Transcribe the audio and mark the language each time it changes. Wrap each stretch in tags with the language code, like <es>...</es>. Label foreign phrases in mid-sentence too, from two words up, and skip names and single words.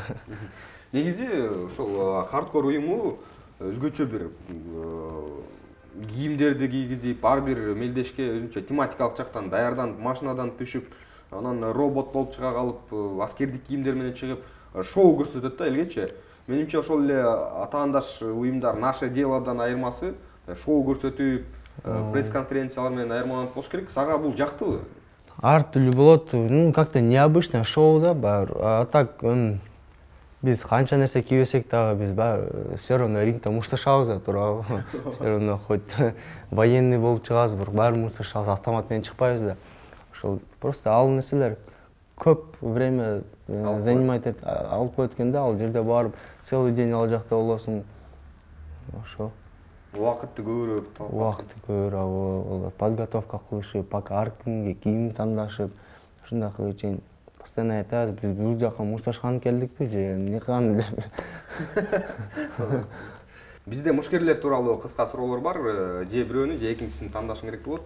<ky>Негизи ошол хардкор уюму өзгөчө бир кийимдерди кийгизип, ар бир мелдешке өзүнчө тематикалык жактан даярданып, машинадан түшүп, анан робот болуп чыга калып, аскердик кийимдер менен чыгып, шоу көрсөтөт да элгечи. Менимче ошол эле атаандаш уюмдар</ky> <ru>наше делодан</ru> <ky>айырмасы шоу көрсөтүп, пресс-конференциялар менен айырмаланып болуш керек. Сага бул жактыбы? Ар түрлүү болот.</ky> <ru>Ну, как-то необычно</ru> <ky>шоу да бар. А так, биз канча нерсе кийбесек дагы биз</ky> <ru>все равно</ru> <ky>рингте мушташабыз да, туурабы?</ky> <ru>Все равно хоть военный</ru> <ky>болуп чыгабыз, бирок баары мушташабыз, автомат менен чыкпайбыз да. Ошол просто ал нерселер көп</ky> <ru>время занимать</ru> <ky>алып коет экен да, ал жерде барып</ky> <ru>целый день</ru> <ky>ал жакта болосуң. Ошо. Убакытты көбүрөөк, подготовка кылышып, пока ар кимге кийим тандашып, ушундай кылып чейин постоянно айтабыз, биз бул жака мушташкан келдикпи же эмне кылган деп. Бизде мушкерлер тууралуу кыска суроолор бар, же бирөөнү, же экинчисин тандашың керек болот.</ky>